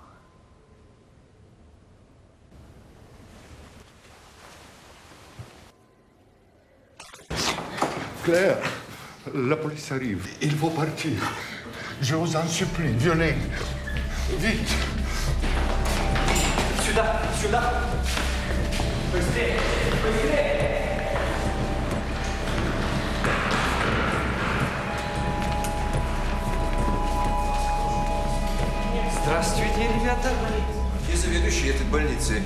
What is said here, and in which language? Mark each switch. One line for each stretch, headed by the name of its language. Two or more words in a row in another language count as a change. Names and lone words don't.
French: Claire, la police arrive. Il faut partir. Je vous en supplie, venez. Vite.
Russian: Сюда, сюда. Здравствуйте, ребята. Я заведующий этой больницы.